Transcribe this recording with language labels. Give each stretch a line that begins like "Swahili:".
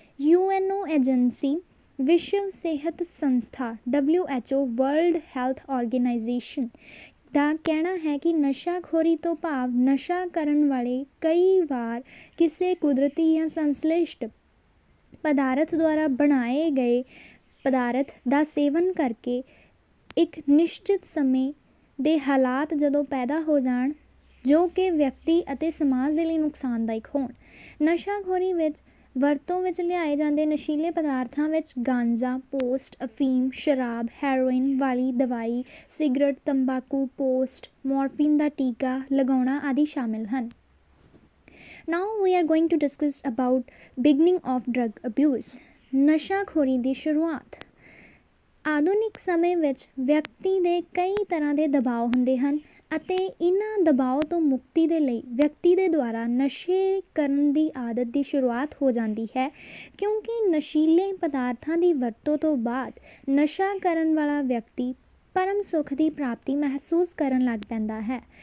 Punjabi: UNO agency, ਵਿਸ਼ਵ ਸਿਹਤ ਸੰਸਥਾ WHO, ਵਰਲਡ ਹੈਲਥ ਆਰਗੇਨਾਈਜੇਸ਼ਨ ਦਾ ਕਹਿਣਾ ਹੈ ਕਿ ਨਸ਼ਾਖੋਰੀ ਤੋਂ ਭਾਵ ਨਸ਼ਾ ਕਰਨ ਵਾਲੇ ਕਈ ਵਾਰ ਕਿਸੇ ਕੁਦਰਤੀ ਜਾਂ ਸੰਸ਼ਲਿਸ਼ਟ ਪਦਾਰਥ ਦੁਆਰਾ ਬਣਾਏ ਗਏ ਪਦਾਰਥ ਦਾ ਸੇਵਨ ਕਰਕੇ ਇੱਕ ਨਿਸ਼ਚਿਤ ਸਮੇਂ ਦੇ ਹਾਲਾਤ ਜਦੋਂ ਪੈਦਾ ਹੋ ਜਾਣ ਜੋ ਕਿ ਵਿਅਕਤੀ ਅਤੇ ਸਮਾਜ ਦੇ ਲਈ ਨੁਕਸਾਨਦਾਇਕ ਹੋਣ। ਨਸ਼ਾਖੋਰੀ ਵਿੱਚ ਵਰਤੋਂ ਵਿੱਚ ਲਿਆਏ ਜਾਂਦੇ ਨਸ਼ੀਲੇ ਪਦਾਰਥਾਂ ਵਿੱਚ ਗਾਂਜਾ, ਪੋਸਟ, ਅਫੀਮ, ਸ਼ਰਾਬ, ਹੈਰੋਇਨ ਵਾਲੀ ਦਵਾਈ, ਸਿਗਰਟ, ਤੰਬਾਕੂ, ਪੋਸਟ, ਮੋਰਫੀਨ ਦਾ ਟੀਕਾ ਲਗਾਉਣਾ ਆਦਿ ਸ਼ਾਮਿਲ ਹਨ।
English: Now we are going to discuss about beginning of drug abuse.
Punjabi: ਨਸ਼ਾਖੋਰੀ ਦੀ ਸ਼ੁਰੂਆਤ। ਆਧੁਨਿਕ ਸਮੇਂ ਵਿੱਚ ਵਿਅਕਤੀ ਦੇ ਕਈ ਤਰ੍ਹਾਂ ਦੇ ਦਬਾਅ ਹੁੰਦੇ ਹਨ ਅਤੇ ਇਹਨਾਂ ਦਬਾਅ ਤੋਂ ਮੁਕਤੀ ਦੇ ਲਈ ਵਿਅਕਤੀ ਦੇ ਦੁਆਰਾ ਨਸ਼ੇ ਕਰਨ ਦੀ ਆਦਤ ਦੀ ਸ਼ੁਰੂਆਤ ਹੋ ਜਾਂਦੀ ਹੈ, ਕਿਉਂਕਿ ਨਸ਼ੀਲੇ ਪਦਾਰਥਾਂ ਦੀ ਵਰਤੋਂ ਤੋਂ ਬਾਅਦ ਨਸ਼ਾ ਕਰਨ ਵਾਲਾ ਵਿਅਕਤੀ ਪਰਮ ਸੁੱਖ ਦੀ ਪ੍ਰਾਪਤੀ ਮਹਿਸੂਸ ਕਰਨ ਲੱਗ ਪੈਂਦਾ ਹੈ।